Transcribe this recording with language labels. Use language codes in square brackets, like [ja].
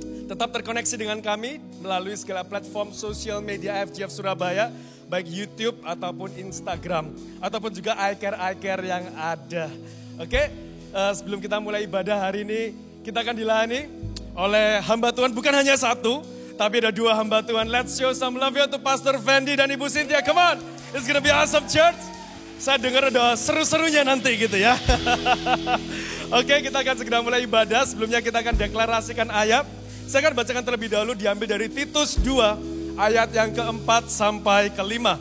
[id] Tetap terkoneksi dengan kami melalui segala platform sosial media IFGF Surabaya, baik YouTube ataupun Instagram, ataupun juga iCare yang ada. Oke, sebelum kita mulai ibadah hari ini, kita akan dilayani oleh hamba Tuhan, bukan hanya satu, tapi ada dua hamba Tuhan. [en] Let's show some love to Pastor Fendi [id] dan Ibu [en] Cynthia, come on, it's gonna be awesome church. [id] Saya dengar ada seru-serunya nanti gitu ya. Oke, kita akan segera mulai ibadah, sebelumnya kita akan deklarasikan ayat. Saya akan bacakan terlebih dahulu diambil dari Titus 2 ayat yang keempat sampai kelima.